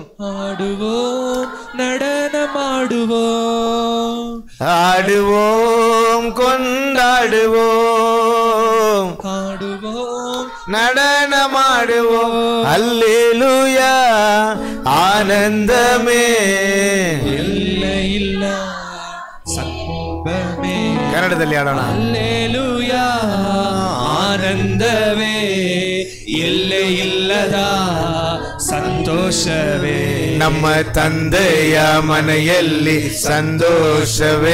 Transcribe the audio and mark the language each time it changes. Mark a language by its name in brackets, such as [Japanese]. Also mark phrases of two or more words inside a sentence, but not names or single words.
[Tamil] ஆடுவோம் நடனமாடுவோம், ஆடுவோம் கொண்டாடுவோம், ஆடுவோம் நடனமாடுவோம், அல்லேலூயா, ஆனந்தமே [Kannada] ಇಲ್ಲ ಸಂಭ್ರಮೇ. ಕನ್ನಡದಲ್ಲಿ ಆಡೋಣ. அல்லேலூயா, ಆನಂದವೇ, ಎಲ್ಲೆ ಇಲ್ಲದ ಸಂತೋಷವೇ, ನಮ್ಮ ತಂದೆಯ ಮನೆಯಲ್ಲಿ ಸಂತೋಷವೇ.